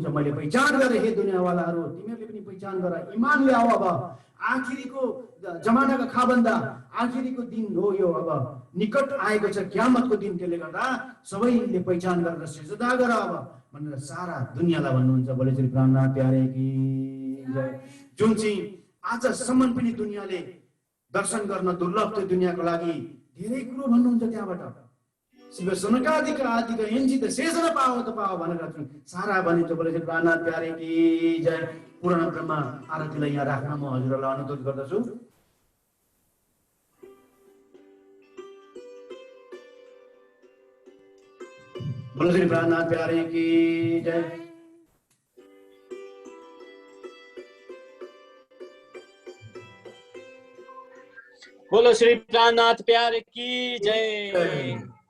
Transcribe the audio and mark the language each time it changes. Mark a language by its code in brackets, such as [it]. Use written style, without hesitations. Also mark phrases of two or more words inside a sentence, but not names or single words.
[ne] मैले पहिचान गरेँ। हे दुनियाँवालाहरू तिमीहरूले पनि पहिचान गर, इमान ल्याऊ। अब आखिरीको जमानाको खाबन्दा आखिरीको दिन हो यो। अब निकट आएको छ कियामतको दिन। त्यसले गर्दा सबैले पहिचान गरेर सिजदा गर अब भनेर सारा दुनियाँलाई भन्नुहुन्छ। [hi] बोले श्री प्राणनाथ प्यारे की जय। [ne] जुन चाहिँ आजसम्म पनि दुनियाँले दर्शन गर्न दुर्लभ थियो, दुनियाँको लागि धेरै कुरो भन्नुहुन्छ। त्यहाँबाट शिव सनकादिका आदिका एन्जित शेषन पाओ त पाओ भनेर सारा भनिन्छ। [hi] बोले श्री प्राणनाथ प्यारे की जय। [ne] पुराण ब्रह्मा आरतीलाई यहाँ राख्न म हजुरहरूलाई अनुरोध गर्दछु। [hi] बोलो श्री प्राणनाथ प्यारे की जय। बोलो श्री प्राणनाथ प्यारे की जय।